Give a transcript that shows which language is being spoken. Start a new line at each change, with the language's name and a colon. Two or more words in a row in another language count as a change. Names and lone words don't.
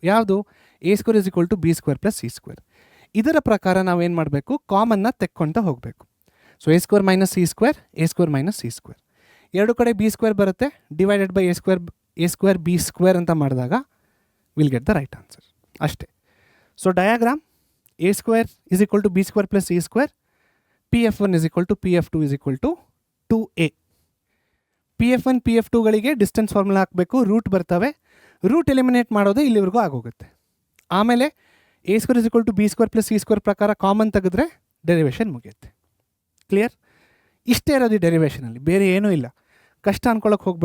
Kannada: ಯಾವುದು? a² = b² + c². ಇದರ ಪ್ರಕಾರ ನಾವೇನು ಮಾಡಬೇಕು? ಕಾಮನ್ನ ತೆಕ್ಕೊಳ್ತಾ ಹೋಗಬೇಕು. ಸೊ a² - c², a² - c². ಎರಡು ಕಡೆ b² ಬರುತ್ತೆ,
English: divided by a² b²
Kannada: ಅಂತ ಮಾಡಿದಾಗ
English: will get the right answer.
Kannada: ಅಷ್ಟೇ.
English: so diagram
Kannada: a² = b² + c². Pf1 = Pf2 = 2a. Pf1 Pf2ಗಳಿಗೆ
English: distance formula
Kannada: ಹಾಕಬೇಕು, ರೂಟ್ ಬರ್ತವೆ.
English: root eliminate
Kannada: ಮಾಡೋದೇ ಇಲ್ಲಿವರೆಗೂ ಆಗೋಗುತ್ತೆ. ಆಮೇಲೆ a² = b² + c² ಪ್ರಕಾರ ಕಾಮನ್ ತೆಗೆದ್ರೆ ಡೆರಿವೇಷನ್ ಮುಗಿಯುತ್ತೆ. ಕ್ಲಿಯರ್? ಇಷ್ಟೇ ಇರೋದು ಈ ಡೆರಿವೇಷನಲ್ಲಿ, ಬೇರೆ ಏನೂ ಇಲ್ಲ. ಕಷ್ಟ ಅನ್ಕೊಳ್ಳೋಕೆ ಹೋಗಬೇಡಿ.